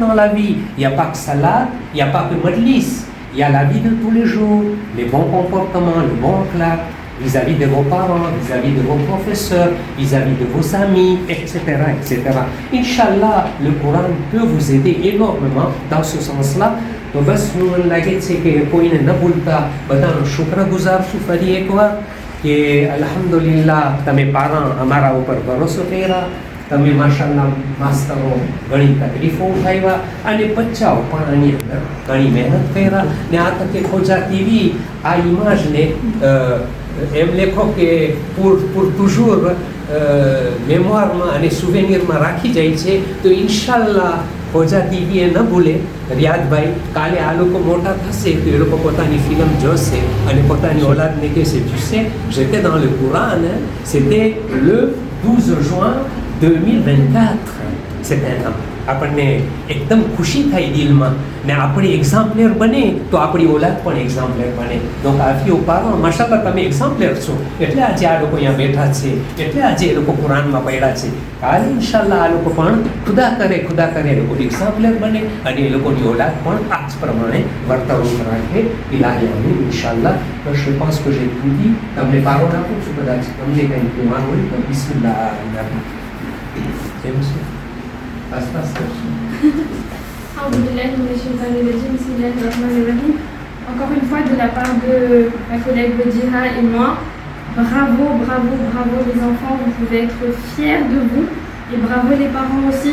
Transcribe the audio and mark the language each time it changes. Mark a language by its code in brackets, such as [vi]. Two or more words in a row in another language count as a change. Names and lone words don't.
[fr] Il n'y a pas que salat, il n'y a pas que majlis, Il y a la vie de tous les jours, les bons comportements, le bon akhlaq, vis-à-vis de vos parents, vis-à-vis de vos professeurs, vis-à-vis de vos amis, etc., etc. Inch'Allah, le Coran peut vous aider énormément dans ce sens-là. [hi] तो बस [gu] હું લાગે છે કે કોઈને ન ભૂલતા બધાનો શુક્રગુજાર છું ફરી એકવાર કે અલ્હમ્દુલિલ્લાહ તમે પારા અમારા ઉપર ભરોસો કર્યા, તમે માશાલ્લાહ માસ્તરો ઘણી તકલીફો ઉઠાવ્યા અને બચ્ચાઓ પણ આની અંદર ઘણી મહેનત કર્યા ને આ તકે ખોજા ટીવી આ ઇમેજને એમ લેખો કે [fr] pour toujours [gu] મેમોરમાં અને સુવેનિરમાં રાખી જાય છે તો ઇન્શાલ્લાહ ખોજા ટીવી ન ભૂલે રિયાદભાઈ કાલે આ લોકો મોટા થશે તો એ લોકો પોતાની ફિલ્મ જોશે અને પોતાની ઓલાદને કહેશે [fr] tu sais j'étais dans le Coran c'était le 12 juin 2024 c'était un an [gu] આપણને એકદમ ખુશી થાય દિલમાં ને આપણી એક્ઝામ્પલર બને તો આપણી ઓલાદ પણ એક્ઝામ્પલર બને તો કાફી ઉપાડો માશાલ્લાહ તમે એક્ઝામ્પલર છો એટલે આજે આ લોકો અહીંયા બેઠા છે એટલે આજે એ લોકો કુરાનમાં પડ્યા છે કાલે ઇન્શાલ્લાહ આ લોકો પણ ખુદા કરે એ લોકો એક્ઝામ્પલર બને અને એ લોકોની ઓલાદ પણ આ જ પ્રમાણે વર્તણૂક રાખે ઇલાહી આમીન ઇન્શાલ્લાહ તો [fr] je pense que j'ai tout dit [gu] તમને પારો નાખું છું કદાચ તમને કંઈ કહેવાનું હોય તો બિસ્મિલ્લાહ કેમ છે [fr] Encore une fois, de la part de ma collègue Bodira et moi, bravo, bravo, bravo les enfants, vous pouvez être fiers de vous et bravo les parents aussi.